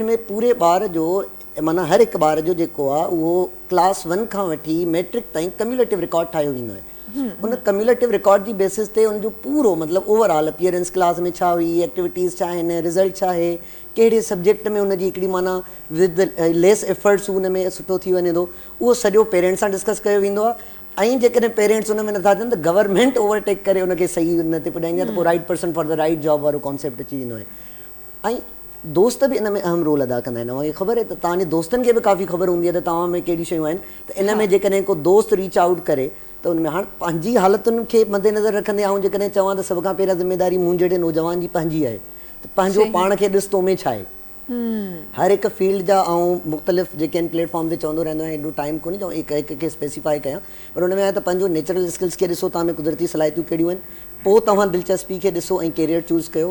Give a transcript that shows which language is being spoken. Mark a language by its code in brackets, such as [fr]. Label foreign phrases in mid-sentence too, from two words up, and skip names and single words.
[sd] में पूरे ॿार जो माना हर हिकु ॿार जो जेको आहे उहो क्लास 1 खां वठी मैट्रिक ताईं [en] cumulative record [sd] ठाहियो वेंदो आहे उन [en] cumulative record [sd] जी बेसिस ते उनजो पूरो मतिलबु [en] overall appearance [sd] क्लास में छा हुई एक्टिविटीज़ छा आहिनि रिज़ल्ट छा आहे कहिड़े सब्जेक्ट में उनजी हिकिड़ी माना [en] with less efforts [sd] हुन में सुठो थी वञे थो उहो सॼो पेरेंट्स सां डिस्कस कयो वेंदो आहे ऐं जेकॾहिं पेरेंट्स उन में नथा थियनि त [en] government overtake [sd] करे उनखे सही उन ते पुॼाईंदी आहे त पोइ [en] right person for the right job [sd] वारो कॉन्सेप्ट अची वेंदो आहे। ऐं दोस्त बि इन में अहम रोल अदा कंदा आहिनि। ऐं ख़बर आहे त तव्हांजे दोस्तनि खे बि काफ़ी ख़बर हूंदी आहे त तव्हां में कहिड़ी शयूं आहिनि, त इन में जेकॾहिं को दोस्त [en] reach out [sd] करे त उन में हाणे पंहिंजी हालतुनि खे मद्देनज़र रखंदे आऊं जेकॾहिं चवां त सभ खां पहिरियां ज़िम्मेदारी मूं जहिड़े नौजवान जी पंहिंजी आहे त पंहिंजो पाण खे ॾिस तो में छा आहे। हर हिकु फील्ड जा ऐं मुख़्तलिफ़ जेके आहिनि प्लेटफॉर्म ते चवंदो रहंदो आहियां, एॾो टाइम कोन्हे जो हिकु हिकु खे स्पेसिफाई कयां, पर हुन में आहे त पंहिंजो [en] natural skills [sd] खे ॾिसो, तव्हां में कुदरती सलाहियतूं कहिड़ियूं आहिनि, पोइ तव्हां दिलचस्पी खे ॾिसो ऐं [en] career choose [sd] कयो।